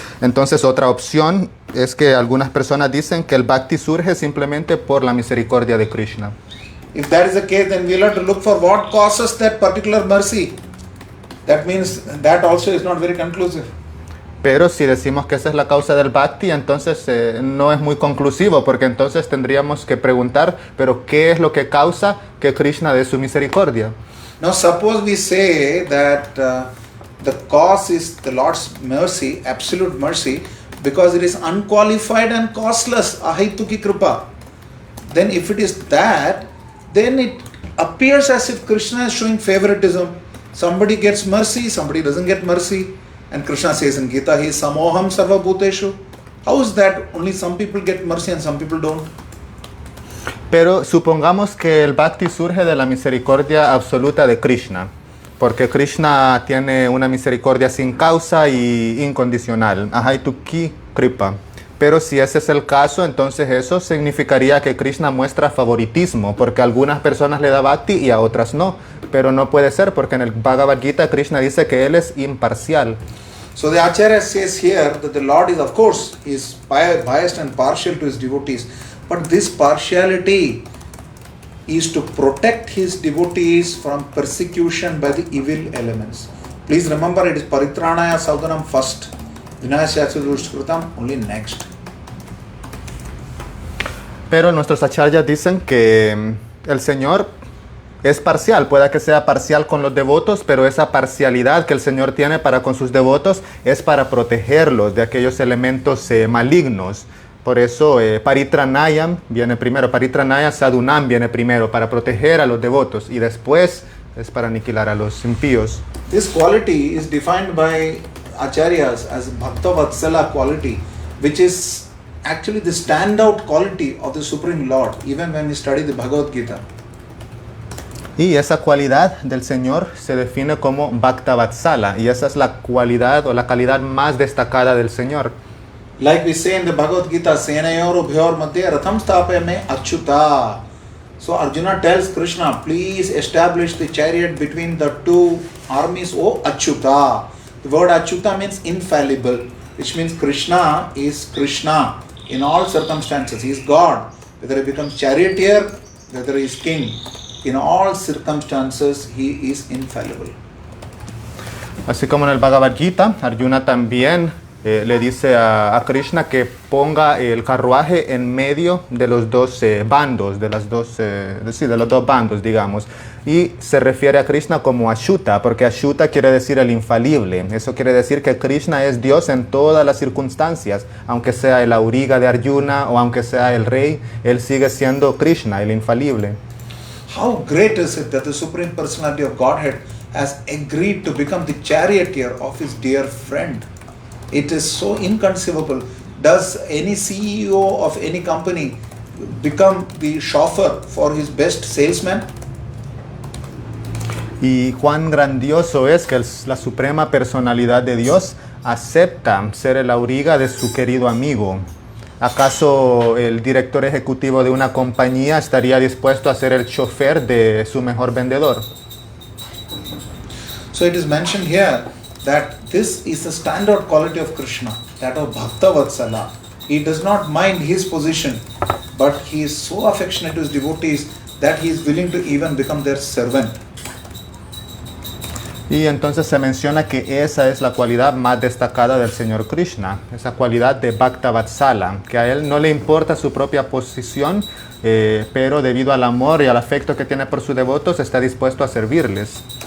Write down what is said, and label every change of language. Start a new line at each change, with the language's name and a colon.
Spanish: Entonces otra opción es que algunas personas dicen que el Bhakti surge simplemente por la misericordia de Krishna.
English: If that is the case, then we'll have to look for what causes that particular mercy. That means that also is not very conclusive.
Spanish: Pero si decimos que esa es la causa del Bhakti, entonces no es muy conclusivo, porque entonces tendríamos que preguntar, pero ¿qué es lo que causa que Krishna dé su misericordia?
English: Now suppose we say that the cause is the Lord's mercy, absolute mercy, because it is unqualified and causeless, ahaituki kripa. Then if it is that, then it appears as if Krishna is showing favoritism. Somebody gets mercy, somebody doesn't get mercy. And Krishna says in Gita, he is
Sanskrit: samoham sarva bhuteshu.
English: How is that only some people get mercy and some people don't?
Spanish: Pero supongamos que el Bhakti surge de la misericordia absoluta de Krishna, porque Krishna tiene una misericordia sin causa y incondicional, ahaituki kripa. Pero si ese es el caso, entonces eso significaría que Krishna muestra favoritismo, porque a algunas personas le da Bhakti y a otras no. Pero no puede ser, porque en el Bhagavad Gita Krishna dice que él es imparcial.
English: So the Acharya says here that the Lord is, of course, is biased and partial to his devotees. But this partiality is to protect his devotees from persecution by the evil elements. Please remember, it is Paritranaya Sadhanam first. Vinayasyatsudurshkritam only next.
Spanish: Pero nuestros acharyas dicen que el Señor es parcial, puede que sea parcial con los devotos, pero esa parcialidad que el Señor tiene para con sus devotos es para protegerlos de aquellos elementos malignos, Por eso Paritranayam viene primero, Paritranaya Sadhunam viene primero para proteger a los devotos y después es para aniquilar a los impíos.
English: This quality is defined by acharyas as Bhakta Vatsala quality, which is actually the standout quality of the Supreme Lord, even when we study the Bhagavad Gita.
Spanish: Y esa cualidad del Señor se define como Bhakta Vatsala y esa es la cualidad o la calidad más destacada del Señor.
English: Like we say in the Bhagavad Gita,
Sanskrit: Senayor Ubhyor Madhya Ratham Stapayame Achyuta.
English: So Arjuna tells Krishna, please establish the chariot between the two armies, O Achyuta. The word Achyuta means infallible, which means Krishna is Krishna in all circumstances. He is God. Whether he becomes charioteer, whether he is king, in all circumstances he is infallible.
Spanish: Así como en el Bhagavad Gita, Arjuna también le dice a Krishna que ponga el carruaje en medio de los dos bandos, de los dos bandos, digamos. Y se refiere a Krishna como Achyuta, porque Achyuta quiere decir el infalible. Eso quiere decir que Krishna es Dios en todas las circunstancias. Aunque sea el auriga de Arjuna o aunque sea el rey, él sigue siendo Krishna, el infalible.
English: How great is it that the Supreme Personality of Godhead has agreed to become the charioteer of his dear friend? It is so inconceivable. Does any CEO of any company become the chauffeur for his best salesman?
Spanish: Y cuán grandioso es que la suprema personalidad de Dios acepta ser el auriga de su querido amigo. ¿Acaso el director ejecutivo de una compañía estaría dispuesto a ser el chofer de su mejor vendedor?
English: So it is mentioned here that this is the standard quality of Krishna, that of Bhakta Vatsala. He does not mind his position, but he is so affectionate to his devotees that he is willing to even become their servant.
Spanish: Y entonces se menciona que esa es la cualidad más destacada del Señor Krishna, esa cualidad de Bhakta Vatsala, que a él no le importa su propia posición, pero debido al amor y al afecto que tiene por sus devotos, está dispuesto a servirles.